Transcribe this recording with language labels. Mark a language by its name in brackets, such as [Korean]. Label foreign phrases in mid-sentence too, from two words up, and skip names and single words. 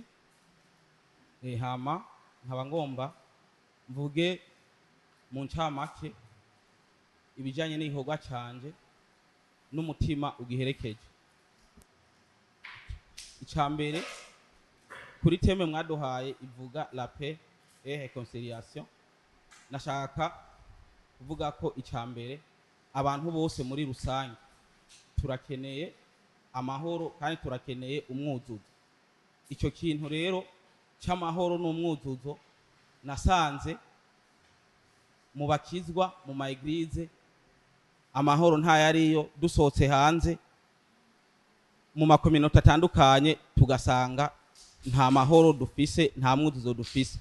[Rundi] Hama nkaba ngomba mvuge mu ncamake ibijanye n'igikorwa canje n'umutima ugiherekeje. Icambere kuri teme mwaduhaye ivuga [French] la paix et réconciliation, [Rundi] nashaka kuvuga ko icambere abantu bose muri rusange turakeneye amahoro kandi turakeneye umwuzuzo. Ico kintu rero cy'amahoro n'umwuzuzo nasanze mu bakizwa mu ma eglise amahoro nta yariyo, dusohotse hanze mu makominote atandukanye tugasanga nta mahoro dufise, nta mwuzuzo dufise.